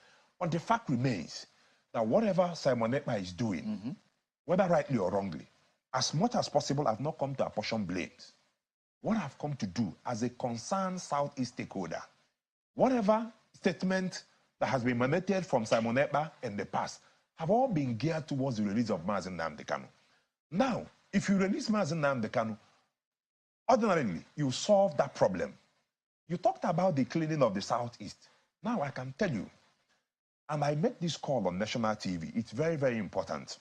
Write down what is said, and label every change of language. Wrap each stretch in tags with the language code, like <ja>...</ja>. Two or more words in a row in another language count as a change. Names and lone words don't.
<en>But the fact remains that whatever Simon Ekpa is doing, whether rightly or wrongly, as much as possible, I've not come to apportion blames. What I've come to do as a concerned Southeast stakeholder, whatever statement that has been emanated from Simon Ekpa in the past have all been geared towards the release of Mazi Nnamdi Kanu. Now, if you release Mazi Nnamdi Kanu, ordinarily, you solve that problem. You talked about the cleaning of the Southeast. Now, I can tell you, and I make this call on national TV, it's very, very important.</en>